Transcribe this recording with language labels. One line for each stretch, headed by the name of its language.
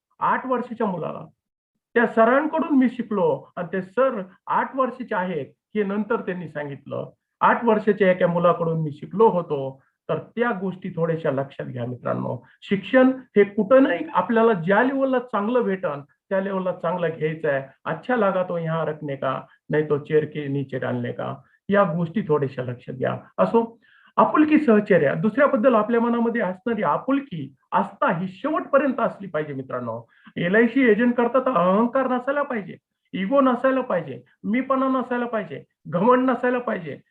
Marathi: 8 वर्षाच्या मुलाला. त्या सरांकडून मी शिकलो आणि ते सर 8 वर्षाचे आहेत, हे नंतर त्यांनी सांगितलं. 8 वर्षाच्या एका मुलाकडून मी शिकलो होतो. तर त्या गोष्टी थोड्याशा लक्षात घ्या मित्रांनो. शिक्षण हे कुठं नाही आपल्याला ज्या लेव्हलला चांगलं भेटन, त्या लेव्हलला चांगलं घ्यायचं आहे.
Hindi: अच्छा लगा तो यहाँ रखने का, नहीं तो चेअर के नीचे डालने का.
Marathi: या गोष्टी थोड्याशा लक्षात घ्या. असो, आपुलकी सहचर्य दुसऱ्याबद्दल आपल्या मनामध्ये असणारी आपुलकी, आस्था ही शेवटपर्यंत असली पाहिजे मित्रांनो. एल-आय-सी एजंट करता तर अहंकार नसायला पाहिजे, इगो नसायला पाहिजे, मीपणा नसायला पाहिजे, घमंड नसायला पाहिजे.